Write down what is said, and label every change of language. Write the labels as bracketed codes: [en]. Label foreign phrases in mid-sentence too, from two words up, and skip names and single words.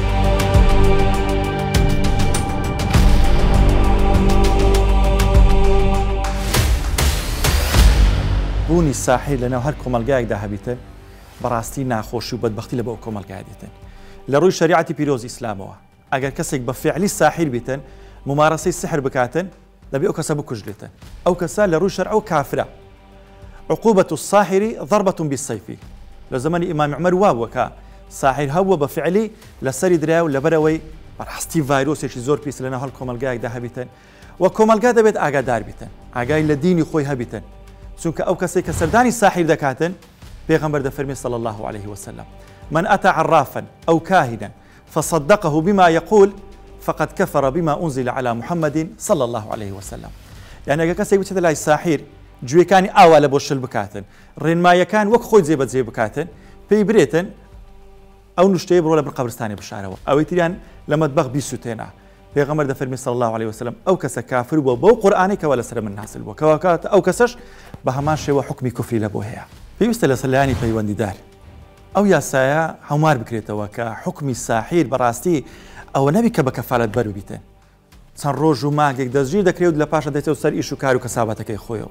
[ckb] بوونی ساحیر لەناو هەر کۆمەلگایەکدا هەبیتن بەڕاستی ناخۆشی و بەدبەختی لە بۆ کۆمەلگای دێتن لە ڕووی شریعەتی پیرۆزی ئیسلامەوە ئەگەر کەسێک بە فعلی ساحیر بیتن ممارەسەی سحر بکاتن دەبێ ئەو کەسە بکوژرێتن ئەو کەسە لە ڕووی شەرع و کافرە. [ar] عقوبة الساحر ضربة بالسيف [ckb] لە زمانی ئیمام عومەر وابووە کە ساحیر هەبووە بە فعلی لەسەری درا و لەبەرەوەی بەڕاستی ڤایرۆسێکی زۆر پیس لەناو هەڵ کۆمەلگایەکدا هەبیتن و کۆمەلگا دەبێت ئاگادار بیتن ئاگای لە دینی خۆی هەبیتن چونکە ئەو کەسێک کە سەردانی ساحیر دەکاتن پێغەمبەر دەفەرمێ [ar] صلى الله عليه وسلم من أتى عرافا أو كاهنا فصدقه بما يقول فقد كفر بما أنزل على محمد صلى الله عليه وسلم. [ckb] يعني ئەگەر کەسێک بچێتە لای ساحیر گوێەکانی ئاوا لە بۆ شل بکاتن ڕێنمایەکان وەک خۆی جێبەجێ بکاتن پێی برێتن ئەو نوشتەیە بڕۆ لە بن قەبرستانی بشارەوە ئەوەی تریان لە مەتبەخ بیسووتێنە. پێغەمبەر دەفەرمێ [ar] صلى الله عليه وسلم [ckb] ئەو کەسە کافر بووە بەو قورئانی کەوا لەسەر من نازل بووە کەواکات ئەو کەسەش بە هەمان شێوە حکمی کوفری لە بۆ هەیە. پێویستە لە سەلایانی پەیوەندیدار ئەو یاسایە هەموار بکرێتەوە کە حکمی ساحیر بەڕاستی ئەوە نەبی کە بە کەفالەت بەر بیتن چەند ڕۆژ و مانگێک دەستگیر دەکرێت لە پاشە دەچێت و سەر ئیش و کار و کەسابەتەکەی خۆیەوە.